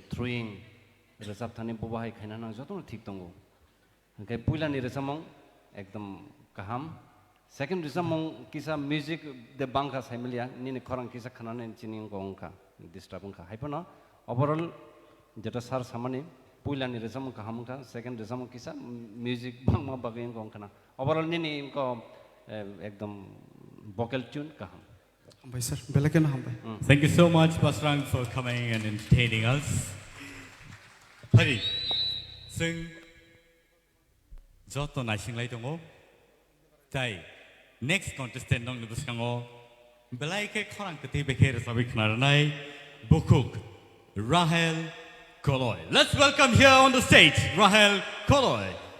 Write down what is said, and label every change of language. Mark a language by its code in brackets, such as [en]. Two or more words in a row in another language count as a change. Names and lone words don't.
[trp] throwing resap thani bobahai khaina nang joto thik tongo kai puila ni resamong ekdam kaham second resamong kisa music de bangka samilia nini khorang kisa khanane chining gongka disturbing ka haipona overall jeta sar samani puila ni resam kaham ka second resam kisa music bang ma bagain gong kana overall ni ko ekdam [en] vocal tune [trp] kaham Hambai sir, belai ke na hambai. [en] Thank you so much, Basrang, for coming and entertaining us. [trp] Hari, sing joto naising lai tongo. Tai [en] next contestant [trp] nong nubus kango belai ke khorang keti bekher sabik naranai bukuk Rahel Koloy. [en] Let's welcome here on the stage, Rahel Koloy.